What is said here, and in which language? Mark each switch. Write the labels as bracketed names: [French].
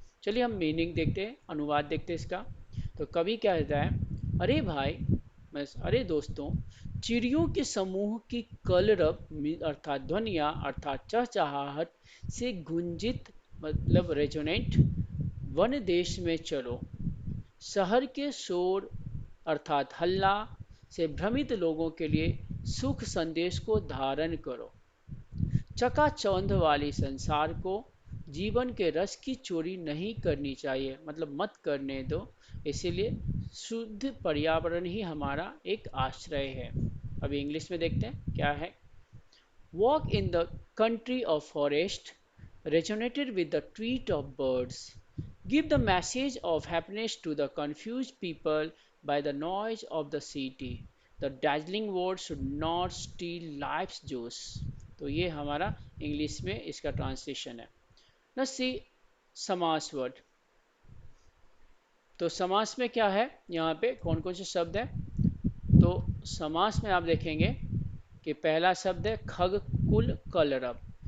[Hindi] चलिए हम मीनिंग देखते हैं, अनुवाद देखते हैं इसका। तो कवि क्या कहता है, अरे भाई, अरे दोस्तों, चिड़ियों के समूह की कलरव अर्थात ध्वनिया अर्थात चहचहाहट से गुंजित, मतलब रेजोनेंट वन देश में चलो, शहर के शोर अर्थात हल्ला से भ्रमित लोगों के लिए सुख संदेश को धारण करो, चकाचौंध वाली संसार को जीवन के रस की चोरी नहीं करनी चाहिए, मतलब मत करने दो, इसीलिए शुद्ध पर्यावरण ही हमारा एक आश्रय है। अभी इंग्लिश में देखते हैं क्या है। [English] Walk in the country of forest, resonated with the tweet of birds. Give the message of happiness to the confused people by the noise of the city. The dazzling words should not steal life's juice. [Hindi] तो ये हमारा English में इसका translation है। ना सी समास word, तो समास में क्या है, यहाँ पे कौन कौन से शब्द है। तो समास में आप देखेंगे कि पहला शब्द है खगकुल कलरव।